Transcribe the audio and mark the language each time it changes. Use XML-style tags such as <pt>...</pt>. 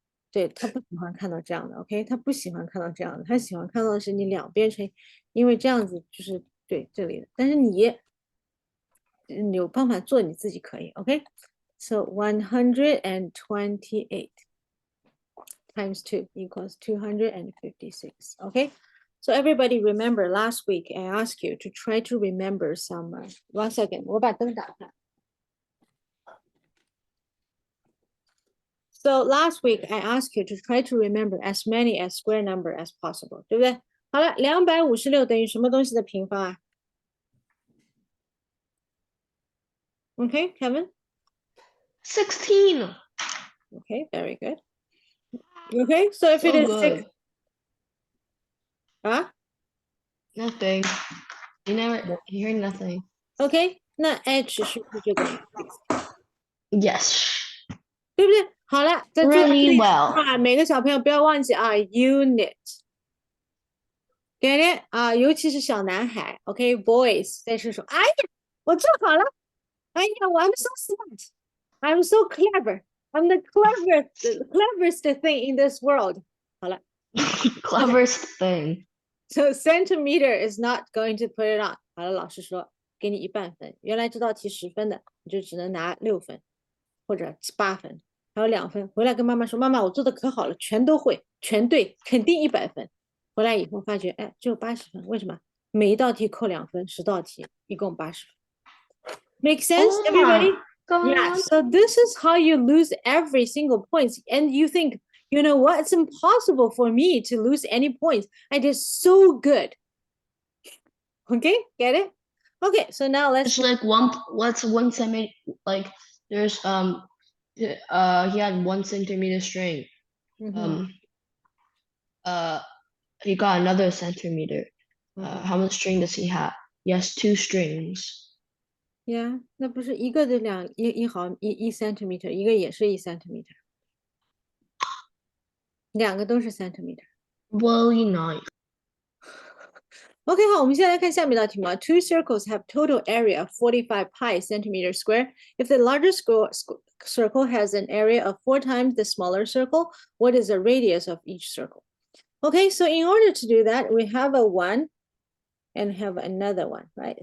<zh>对，他不喜欢看到这样的 ，OK， 他不喜欢看到这样的，他喜欢看到的是你两边乘，因为这样子就是对这里的，但是你有办法做，你自己可以，OK。</zh> <en>So 128 times 2 equals 256. Okay, so everybody remember last week I asked you to try to remember some. 1 second,</en> <zh>我把灯打开。</zh> <en>So last week I asked you to try to remember as many as square number as possible，</en> <zh>对不对？好了，256等于什么东西的平方啊？</zh> <en>Okay, Kevin. 16. Okay, very good. Okay, so if So it is good.</en> <zh>6,啊</zh> <en>Nothing. You hear nothing.</en> <zh>，OK，那 h 是不是就等于</zh> <en>Yes.</en> <zh>对不对？好了，在最后</zh> <en>Really well.</en> <zh>啊，每个小朋友不要忘记啊，unit。</zh> <en>get it 啊，</en> <zh>尤其是小男孩，</zh> <en>OK，boys</en> <zh>在这说，哎呀，我做好了，哎呀，</zh> <en>I'm so smart，I'm so clever，I'm the cleverest thing in this world。</en> <zh>好了</zh> <en>Cleverest thing. ，so centimeter is not going to put it on。</en> <zh>好了，老师说给你1半分，原来这道题10分的，你就只能拿6分或者8分，还有2分。回来跟妈妈说，妈妈，我做的可好了，全都会，全对，肯定100分。回来以后发觉，哎，只有80分，为什么？每一道题扣2分，10道题一共80分。</zh> <en>Make sense, Oh everybody? my God. Yeah. So this is how you lose every single point, and you think, you know what? It's impossible for me to lose any points. I did so good. Okay, get it? Okay, so now let's. It's like what's 1 centimeter? Like there's he had 1 centimeter string. Mhm. He got another centimeter. Mhm. How much string does he have? He has 2 strings.</en> <zh>Yeah，那不是一个的1毫1 centimeter，一个也是1 centimeter，2个都是 centimeter。</zh> <en>Probably not.</en> <zh>OK，好，我们现在来看下面道题目啊。</zh> <en>Two circles have total area of 45 pi centimeter square. If the larger circle has an area of 4 times the smaller circle, what is the radius of each circle? OK, so in order to do that, we have a 1 and have another one, right?</en>